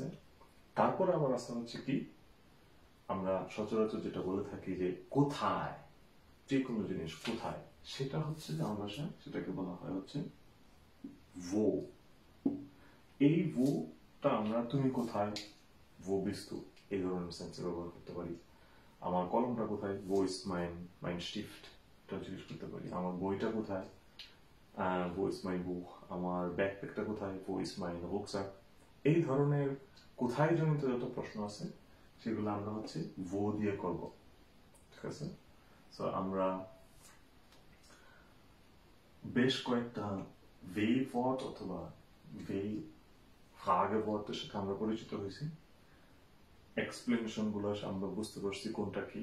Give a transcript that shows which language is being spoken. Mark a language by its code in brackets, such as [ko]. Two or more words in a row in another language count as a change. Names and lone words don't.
[bn] তারপরে আবার আসতে হচ্ছে কি, আমরা সচরাচর যেটা বলে থাকি যে কোথায়, যে কোনো জিনিস কোথায়, সেটা হচ্ছে যে আমার ভাষায় সেটাকে বলা হয় হচ্ছে wo। এই wo-টা আমরা তুমি কোথায়, [de] wo bist du, [bn] এই ধরনের সেন্সে ব্যবহার করতে পারি। আমার কলমটা কোথায়, [de] wo ist mein Stift, [bn] এটা জিজ্ঞেস করতে পারি। আমার বইটা কোথায়, [de] wo ist mein Buch, [bn] আমার ব্যাকপ্যাকটা কোথায়, [de] wo ist mein Rucksack। [bn] এই ধরনের কোথায় জনিত যত প্রশ্ন আছে সেগুলো আমরা হচ্ছে wo দিয়ে করব, ঠিক আছে। সো আমরা বেশ কয়েকটা ওয়ার্ড অথবা যেই ফ্রাগেওয়ার্টের সাথে আমরা পরিচিত হয়েছি, এক্সপ্লেনেশন গুলো আমরা বুঝতে পারছি কোনটা কি।